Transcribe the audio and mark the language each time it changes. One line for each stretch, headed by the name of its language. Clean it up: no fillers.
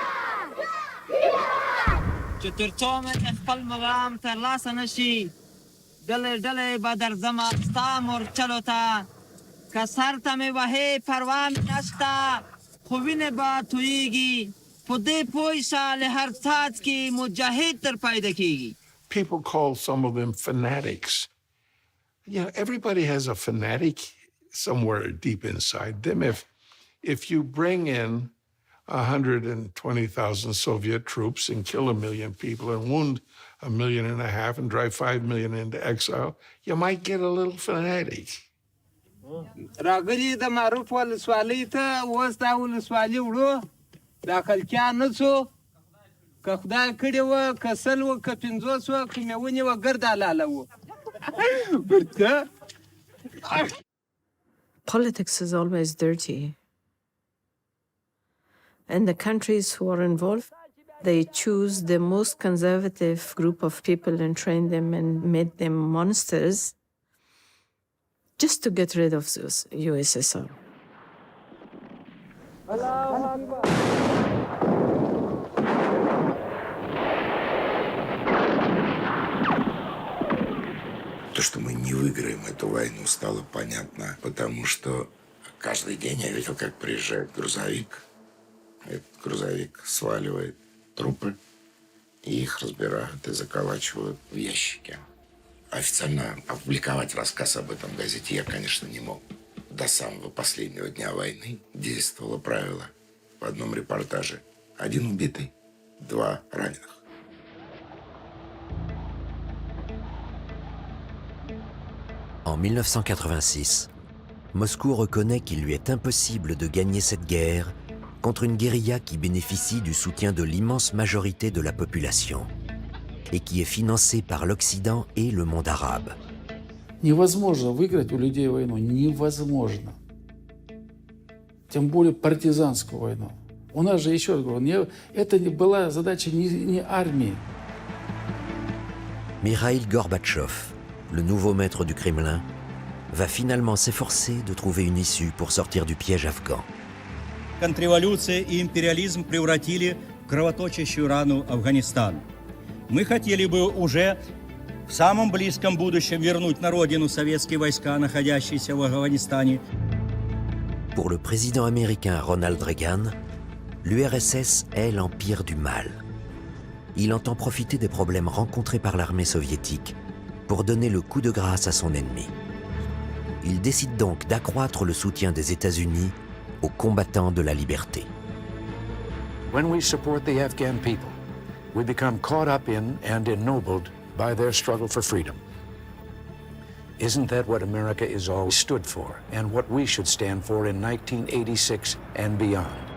Pashto: چې تر څو مې خپل مقام ترلاسه نشي ډلې ډلې به درځمه ستا مورچلو ته که سر ته مې وهې پروا مې نشته خو وینې به تویېږي په دې پوه شه له هر څاڅکي مجاهد تر پیدا کېږي.
English: People call some of them fanatics. Everybody has a fanatic somewhere deep inside them. If you bring in 120,000 Soviet troops and kill 1 million people and wound 1.5 million and drive 5 million into exile, you might get a little fanatic.
Pashto: راغلي د معروف ولسوالۍ ته اوس دا ولسوالي وړو دا خلکیان نه څو که خدای کړي وه که 100 وه که 50 وه که مې ونیوه ګرد حلاله وه.
English: Politics is always dirty. And the countries who are involved, they choose the most conservative group of people and train them and made them monsters just to get rid of the USSR.
Russian: То, что мы не выиграем эту войну, стало понятно, потому что каждый день я видел, как приезжает грузовик. Этот грузовик сваливает трупы, и их разбирают и заколачивают в ящики. Официально опубликовать рассказ об этом в газете я, конечно, не мог. До самого последнего дня войны действовало правило в одном репортаже. 1 убитый, 2 раненых.
French: En 1986, Moscou reconnaît qu'il lui est impossible de gagner cette guerre contre une guérilla qui bénéficie du soutien de l'immense majorité de la population et qui est financée par l'Occident et le monde arabe.
Russian: Невозможно выиграть у людей войну, невозможно. Тем более партизанскую войну. У нас же, еще раз говорю, это была задача не армии.
French: Mikhail Gorbatchev, le nouveau maître du Kremlin, va finalement s'efforcer de trouver une issue pour sortir du piège afghan.
Russian: Контрреволюция и империализм превратили в кровоточащую рану Афганистан. Мы хотели бы уже в самом близком будущем вернуть на родину советские войска, находящиеся в Афганистане.
French: Pour le président américain Ronald Reagan, l'URSS est l'empire du mal. Il entend profiter des problèmes rencontrés par l'armée soviétique pour donner le coup de grâce à son ennemi. il décide donc d'accroître le soutien des États-Unis aux combattants de la liberté.
English: When we support the Afghan people, we become caught up in and ennobled by their struggle for freedom. Isn't that what America is always stood for, and what we should stand for in 1986 and beyond?